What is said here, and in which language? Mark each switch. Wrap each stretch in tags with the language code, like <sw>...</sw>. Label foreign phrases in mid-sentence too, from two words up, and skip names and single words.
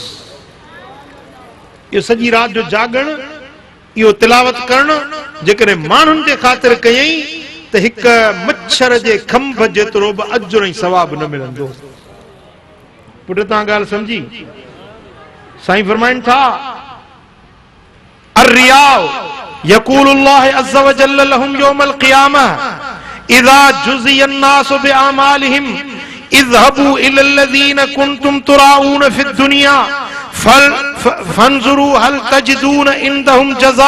<sd>इहो सॼी राति जो जागण, इहो तिलावत करण जेकॾहिं माण्हुनि जे ख़ातिर कयई त हिक मच्छर जे खंभ जेतिरो बि अजुर ऐं सवाब न मिलंदो। पुट तव्हां ॻाल्हि सम्झी? साईं फरमाइनि था,</sd> <ar>الرياء يقول الله عز وجل لهم يوم القيامة إذا جزي الناس بأعمالهم اذهبوا إلى الذين كنتم تراؤون في الدنيا فانظروا هل تجدون عندهم جزاء.</ar>